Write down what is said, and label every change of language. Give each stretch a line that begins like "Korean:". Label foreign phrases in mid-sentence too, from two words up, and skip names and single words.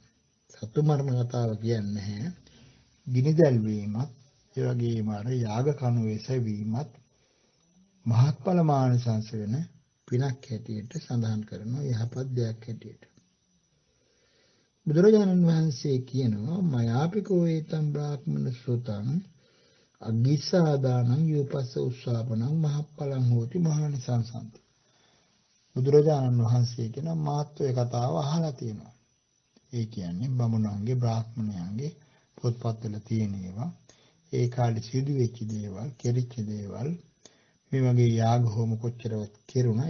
Sinhala: සතු මරණ කතාව කියන්නේ නැහැ. ගිනි දැල්වීමත් ඒ වගේම අර යාග කණුවේ සැවීමත් මහත්ඵල මානසංශ වෙන පිනක් හැටියට සඳහන් කරනවා යහපත් දෙයක් හැටියට. බුදුරජාණන් වහන්සේ කියනවා
Pali: මයාපිකෝ ඒතම් බ්‍රාහ්මණ සුතං අග්ගිස්සාදානං යූපස්ස උස්සාපනං මහප්ඵලං හෝති මහානිසංසන්ති.
Sinhala: බුදුරජාණන් වහන්සේ කියන මාත්‍රේ කතාව අහලා තියෙනවා. ඒ කියන්නේ බමුණන්ගේ බ්‍රාහ්මණයන්ගේ පොත්පත්වල තියෙන ඒවා ඒ කාලේ සිදු වෙච්ච දේවල්, කෙරිච්ච දේවල් මේ වගේ යාග හෝම කොච්චරවත් කෙරුණා.